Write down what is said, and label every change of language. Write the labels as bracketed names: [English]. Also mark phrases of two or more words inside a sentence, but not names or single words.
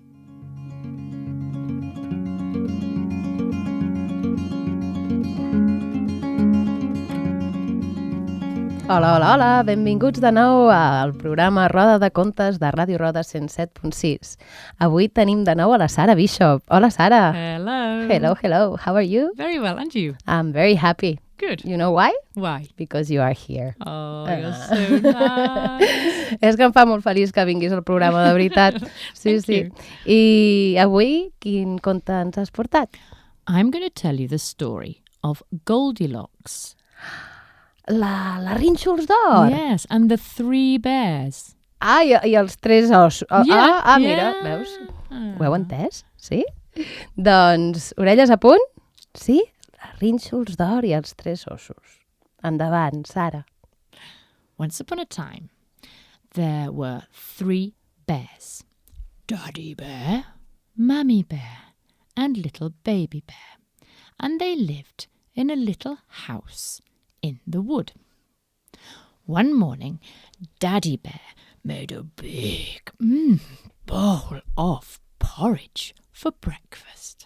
[Catalan] Hola, hola, hola, benvinguts de nou al programa Roda de contes de Ràdio Roda 107.6. Avui tenim de nou a la Sara Bishop. Hola, Sara. [English] Hello. Hello, hello. How are you? Very well, and you? I'm very happy. Good. You know why? Why? Because you are here. Oh, you're so nice. [Catalan] És que em fa molt feliç que vinguis al programa, de veritat. Sí, [English] Thank [Catalan] sí. [English] you. [Catalan] I avui, quin conte ens has portat? [English] I'm going to tell you the story of Goldilocks. [Catalan] La Rínxols d'Or. [English] Yes, and the three bears. [Catalan] Ah, i els tres ossos. [English] Yeah, [Catalan] Mira, [English] yeah. [Catalan] veus? Ho heu entès? Sí? Doncs, orelles a punt? Sí? La Rínxols d'Or i els tres ossos. Endavant, Sara. [English] Once upon a time, there were three bears. Daddy Bear, Mummy Bear, and little Baby Bear. And they lived in a little house in the wood. One morning, Daddy Bear made a big bowl of porridge for breakfast.